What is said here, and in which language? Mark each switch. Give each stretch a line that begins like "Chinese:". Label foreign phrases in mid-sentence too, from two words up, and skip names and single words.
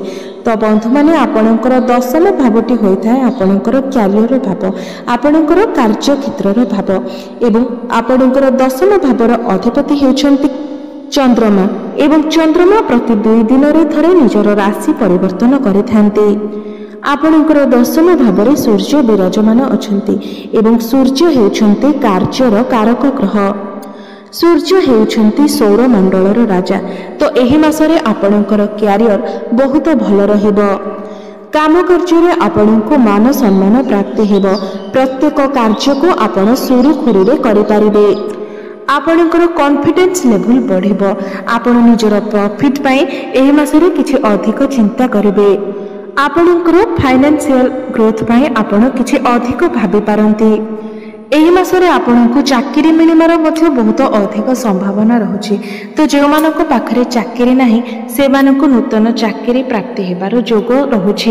Odia: ତ ବନ୍ଧୁ ମାନେ ଆପଣଙ୍କର ଦଶମ ଭାବଟି ହୋଇଥାଏ ଆପଣଙ୍କର କ୍ୟାରିୟର ଭାବ, ଆପଣଙ୍କର କାର୍ଯ୍ୟ କ୍ଷେତ୍ରର ଭାବ ଏବଂ ଆପଣଙ୍କର ଦଶମ ଭାବର ଅଧିପତି ହେଉଛନ୍ତି ଚନ୍ଦ୍ରମା ଏବଂ ଚନ୍ଦ୍ରମା ପ୍ରତି 2 ଦିନ ରେ ଥରେ ନିଜର ରାଶି ପରିବର୍ତ୍ତନ କରିଥାନ୍ତି। ଆପଣଙ୍କର ଦଶମ ଭାବରେ ସୂର୍ଯ୍ୟ ବିରାଜମାନ ଅଛନ୍ତି ଏବଂ ସୂର୍ଯ୍ୟ ହେଉଛନ୍ତି କାର୍ଯ୍ୟର କାରକ ଗ୍ରହ। ସୂର୍ଯ୍ୟ ହେଉଛନ୍ତି ସୌର ମଣ୍ଡଳର ରାଜା। ତ ଏହି ମାସରେ ଆପଣଙ୍କର କ୍ୟାରିୟର ବହୁତ ଭଲ ରହିବ। କାମ କାର୍ଯ୍ୟ ଆପଣଙ୍କୁ ମାନ ସମ୍ମାନ ପ୍ରାପ୍ତି ହେବ। ପ୍ରତ୍ୟେକ କାର୍ଯ୍ୟ କୁ ଆପଣ ସୁରୁଖୁରୁ ରେ କରି ପାରିବେ। ଆପଣଙ୍କର
English: confidence level
Odia: ବଢ଼ିବ। ଆପଣ ନିଜର ପ୍ରଫିଟ ପାଇଁ ଏହି ମାସରେ କିଛି ଅଧିକ ଚିନ୍ତା କରିବେ। ଆପଣଙ୍କର
English: financial growth
Odia: ପାଇଁ ଆପଣ କିଛି ଅଧିକ ଭାବି ପାରନ୍ତି। ଏହି ମାସରେ ଆପଣଙ୍କୁ ଚାକିରି ମିଳିବାର ମଧ୍ୟ ବହୁତ ଅଧିକ ସମ୍ଭାବନା ରହୁଛି। ତ ଯେଉଁମାନଙ୍କ ପାଖରେ ଚାକିରି ନାହିଁ ସେମାନଙ୍କୁ ନୂତନ ଚାକିରି ପ୍ରାପ୍ତି ହେବାର ଯୋଗ ରହୁଛି।